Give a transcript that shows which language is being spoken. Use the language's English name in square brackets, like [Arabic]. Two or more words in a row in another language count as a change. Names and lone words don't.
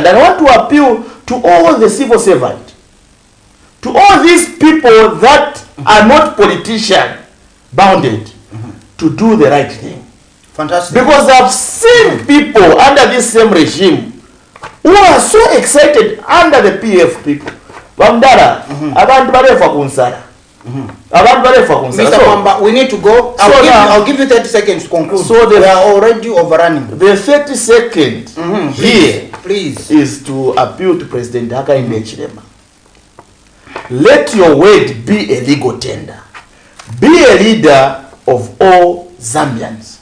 [English] And I want to appeal to all the civil servants, to all these people that are not politician bounded, to do the right thing. Fantastic. Because I've seen people under this same regime who are so excited under the PF people. [Bemba] Bamdara, abantu barefa kunsara. [English] Mr. Mwamba, we need to go. I'll give you 30 seconds to conclude. So they are already overrunning. The 30 seconds here please is to appeal to President Hakainde Hichilema. Let your word be a legal tender. Be a leader of all Zambians.